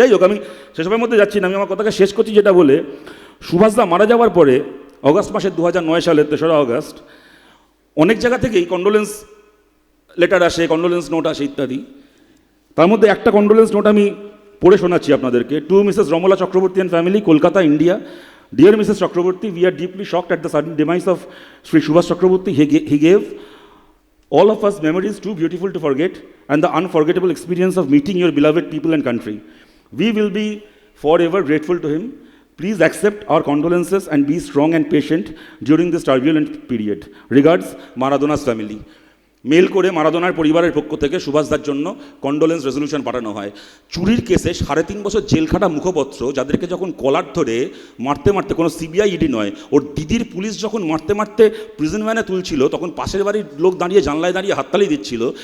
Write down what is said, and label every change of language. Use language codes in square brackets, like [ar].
[bn] যাই হোক, আমি সেসবের মধ্যে যাচ্ছি না, আমি আমার কথাকে শেষ করছি যেটা বলে, সুভাষদা মারা যাওয়ার পরে অগাস্ট মাসের 2009 সালের 3রা অগাস্ট অনেক জায়গা থেকেই কন্ডোলেন্স লেটার আসে, কন্ডোলেন্স নোট আসে ইত্যাদি। তার মধ্যে একটা কন্ডোলেন্স নোট আমি পড়ে শোনাচ্ছি আপনাদেরকে। [en] to Mrs Ramala Chakraborty and family, [bn] Kolkata, India. [en] Dear Mrs Chakraborty, we are deeply shocked at the sudden demise of Sri Subhash Chakraborty. He gave all of us memories too beautiful to forget and the unforgettable experience of meeting your beloved people and country. We will be forever grateful to him. Please accept our condolences and be strong and patient during this turbulent period. Regards, Maradona's family. [bn] Mail করে মারাদোনার পরিবারের পক্ষ থেকে সুভাষদার জন্য condolence resolution পাঠানো হয়। চুরির কেসে 3.5 বছর জেল খাটা মুখপত্র, যাদেরকে যখন কলার ধরে মারতে মারতে, কোনো সিবিআই ইডি নয়, ওর দিদির পুলিশ যখন মারতে মারতে প্রিজন ভ্যানে তুলছিল, তখন পাশের বাড়ির লোক দাঁড়িয়ে জানলায় দাঁড়িয়ে হাততালি দিচ্ছিল।